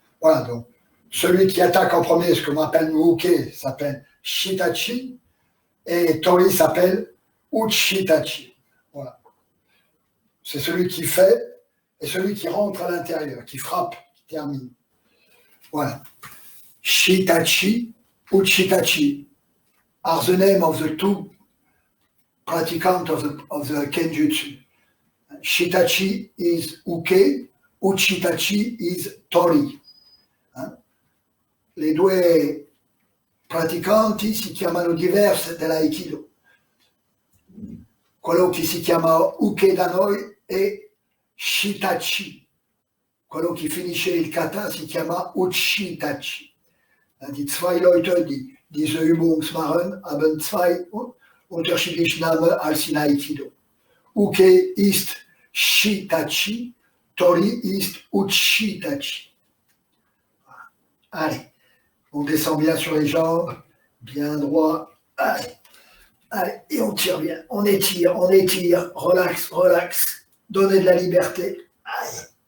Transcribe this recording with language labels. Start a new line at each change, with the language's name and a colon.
French: Voilà, donc celui qui attaque en premier, ce que l'on appelle Uke, s'appelle Shitachi. Et Tori s'appelle Uchitachi. Voilà. C'est celui qui fait et celui qui rentre à l'intérieur, qui frappe, qui termine. Voilà.
English: Shitachi, Uchitachi are the name of the two practicants of the Kenjutsu. Shitachi is Uke, Uchitachi is Tori.
Italian: Le due praticanti si chiamano diverse dell'Aikido. Quello che si chiama Uke da noi è Shitachi. Quello che finisce il kata si chiama Uchitachi.
German: Die zwei Leute, die diese Übung machen, haben zwei unterschiedliche Namen als in Aikido. Uke ist Shitachi, Tori ist Uchitachi.
French: Allez, on descend bien sur les jambes, bien droit. Allez, allez, et on tire bien, on étire, relax, relax. Donnez de la liberté. Allez.